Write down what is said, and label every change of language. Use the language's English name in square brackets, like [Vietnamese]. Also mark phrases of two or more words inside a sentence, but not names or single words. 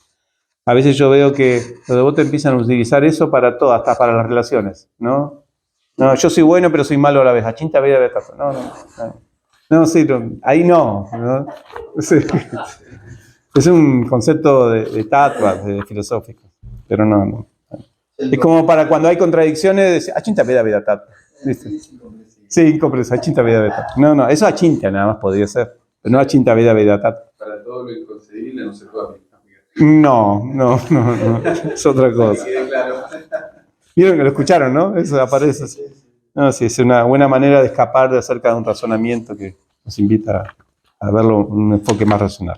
[Spanish] A veces yo veo que los devotos empiezan a utilizar eso para todo, hasta para las relaciones, ¿no? No, yo soy bueno, pero soy malo a la vez. [Sanskrit] अचिन्त्य भेद अभेद तत्त्व. [Spanish] No, sí, ahí no. Sí. Es un concepto de tattva, de filosófico, pero no. Es como para cuando hay contradicciones, decir [Sanskrit] अचिन्त्य भेद अभेद तत्त्व. [Spanish] Sí, incomprensible. [Sanskrit] अचिन्त्य भेद अभेद तत्त्व. [Spanish] No, eso Achintya nada más podría ser, pero no [Sanskrit] अचिन्त्य भेद अभेद तत्त्व. [Spanish] para todo lo inconcebible no se puede aplicar. No, es otra cosa. Que quede claro. Vieron que lo escucharon, ¿no? Eso aparece. No, sí, es una buena manera de escapar de acerca de un razonamiento que nos invita a verlo un enfoque más racional.